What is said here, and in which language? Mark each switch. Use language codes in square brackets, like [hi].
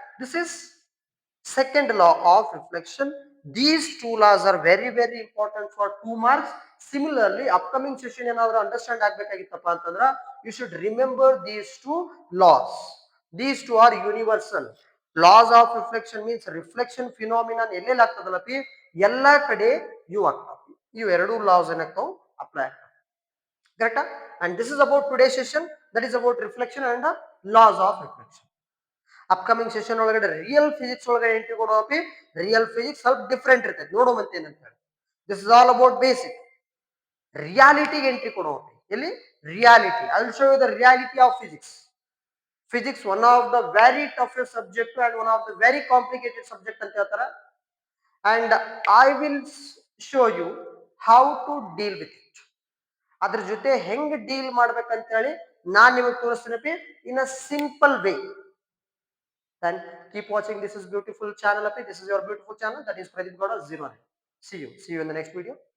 [en] This is second law of reflection. These two laws are very very important for 2 marks. Similarly, upcoming session [kn] ಏನಾದರೂ understand ಆಗ್ಬೇಕಾಗಿತ್ತಪ್ಪ ಅಂತಂದ್ರ [en] you should remember these two laws. These two are universal. Laws of reflection means reflection phenomenon [kn] ಎಲ್ಲೆಲ್ಲಿ ಆಗ್ತದಲ್ಲಪ್ಪಿ, ಎಲ್ಲಾ ಕಡೆ ಇವು ಆಗ್ತಾವ. ಇವು ಎರಡು laws ಏನಾಗ್ತಾವ? Apply ಆಗ್ತಾವ. ಕರೆಕ್ಟಾ? [en] And this is about today's session, that is about reflection and the laws of reflection. [kn] Upcoming session ಒಳಗಡೆ ರಿಯಲ್ ಫಿಸಿಕ್ಸ್ ಒಳಗಡೆ ಎಂಟ್ರಿ ಕೊಡುವಪಿ, ರಿಯಲ್ ಫಿಸಿಕ್ಸ್ ಸ್ವಲ್ಪ ಡಿಫ್ರೆಂಟ್ ಇರ್ತೈತೆ, ನೋಡುವಂತೆ ಏನಂತ ಹೇಳಿ. [en] This is all about basic. [kn] ರಿಯಾಲಿಟಿಗೆ entry ಕೊಡುವಪಿ, ಎಲ್ಲಿ? Reality. [en] I will show you the reality of physics. Physics one of the very toughest subject and one of the very complicated subject [kn] ಅಂತ ಹೇಳ್ತಾರ. [en] And I will show you how to deal with it. [kn] ಅದ್ರ ಜೊತೆ ಹೆಂಗ್ deal ಮಾಡ್ಬೇಕಂತ ಹೇಳಿ ನಾನ್ ನಿಮಗೆ ತೋರಿಸ್ತೀನಿ [en] In a simple way. Then keep watching. This is beautiful channel. This is your beautiful channel. That is Pradeep Gowda 09. See you in the next video.